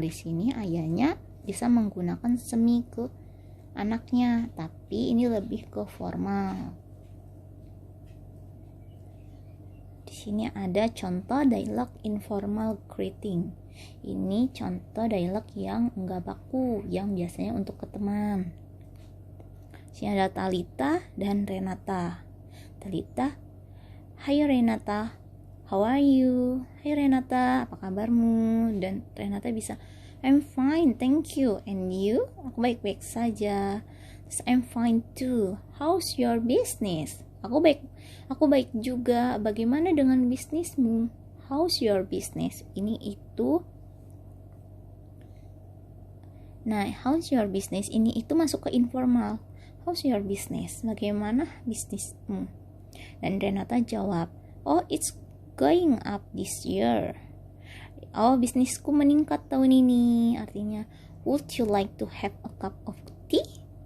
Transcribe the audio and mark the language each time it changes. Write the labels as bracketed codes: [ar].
[id] Di sini ayahnya bisa menggunakan semi ke anaknya, tapi ini lebih ke formal. Di sini ada contoh dialog informal greeting. Ini contoh dialog yang enggak baku, yang biasanya untuk ke teman. Sini ada Talita dan Renata. [en] Talita, hai Renata, how are you? [id] Hai Renata, apa kabarmu? Dan Renata bisa, [en] I'm fine, thank you. And you? [id] Aku baik-baik saja. Terus, [en] I'm fine too. How's your business? [id] Aku baik juga. Bagaimana dengan bisnismu? [en] How's your business? [id] Ini itu. [en] Nah, how's your business? [id] Ini itu masuk ke informal. [en] How's your business? [id] Bagaimana bisnismu? Dan Renata jawab, [en] oh it's going up this year. [id] Oh, bisnisku meningkat tahun ini. Artinya, [en] would you like to have a cup of tea?